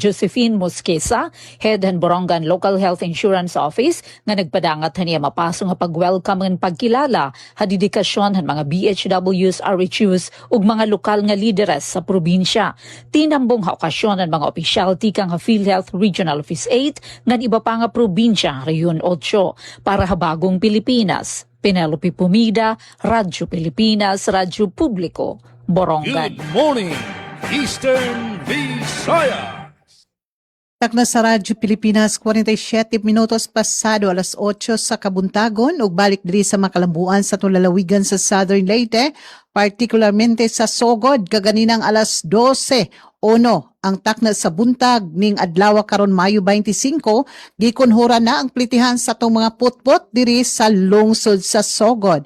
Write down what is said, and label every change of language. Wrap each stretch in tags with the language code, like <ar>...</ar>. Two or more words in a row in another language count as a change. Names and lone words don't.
<war>Josephine Mosquesa, Head han Borongan Local Health Insurance Office nga nagpadangat niya mapasong nga pag-welcome ngan pagkilala ha dedikasyon han mga BHWs, RHUs ug mga lokal nga lideres sa probinsya. Tinambong ha okasyon ang mga opisyal tikang ha PhilHealth Regional Office 8 ngan iba pa nga probinsya Rehiyon 8 para ha bagong Pilipinas. Penelope Pumida, Radyo Pilipinas, Radyo Publiko, Borongan.</war> <en>Good morning, Eastern Visayas.</en> <ceb>Takna sa Radyo Pilipinas, 47 minutos pasado alas 8 sa Kabuntagon ug balik diri sa makalambuan sa tulalawigan sa Southern Leyte particularmente sa Sogod kaganinang alas 12:01 ang takna sa buntag ning adlaw karon Mayo 25 gikunhura na ang plitihan sa atong mga putpot diri sa lungsod sa Sogod.</ceb>